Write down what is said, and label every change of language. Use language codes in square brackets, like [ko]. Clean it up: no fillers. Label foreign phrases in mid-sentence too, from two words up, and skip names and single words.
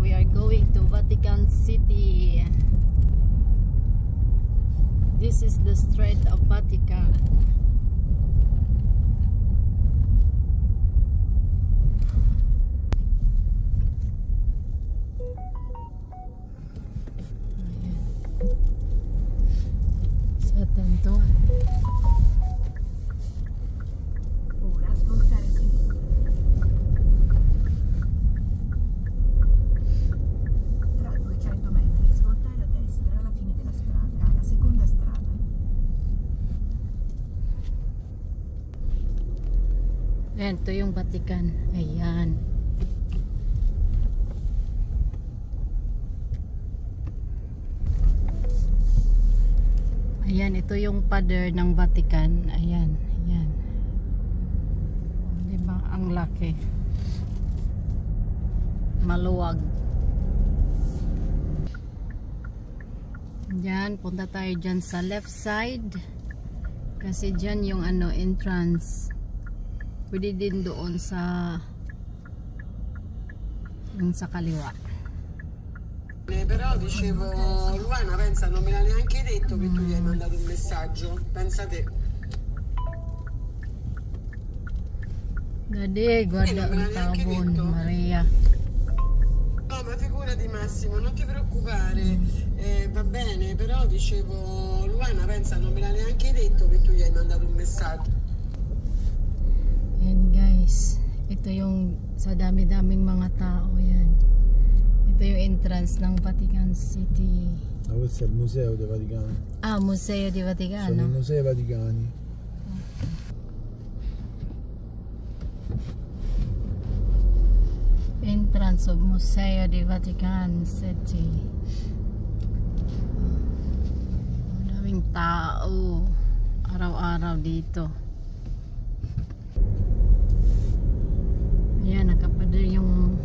[en] going to Vatican City. This is the Strait of Vatican. Sa tanto. [it] Ora svoltare a sinistra. Tra 200 metri svoltare a destra alla fine della strada, alla seconda strada. [tl] Ayan, ito yung Vatican. Ayan. Ayan, ito yung pader ng Vatican. Ayan, ayan. Diba? Ang laki. Maluwag. Diyan, punta tayo dyan sa [en] left side. [tl] Kasi dyan yung entrance. Pwede din doon sa yung sa kaliwa. [it] Però dicevo, Luana, pensa, non me l'ha neanche detto che tu gli hai mandato un messaggio. Pensa te. [tl] Dadi, guarda ang tabon, Maria. [it] No, ma figurati Massimo, non ti preoccupare, va bene, però dicevo, Luana, pensa, non me l'ha neanche detto che tu gli hai mandato un messaggio. [tl] Ayan guys, ito yung sa dami-daming mga tao yan. Ito yung entrance ng Vatican City. [it] Ah, questo è il Museo del Vaticano. Ah, Museo di Vaticano. Sono i Musei Vaticani. [en] Entrance of Museo di Vatican City. [tl] Daming tao araw-araw dito. Ayan, nakapader yung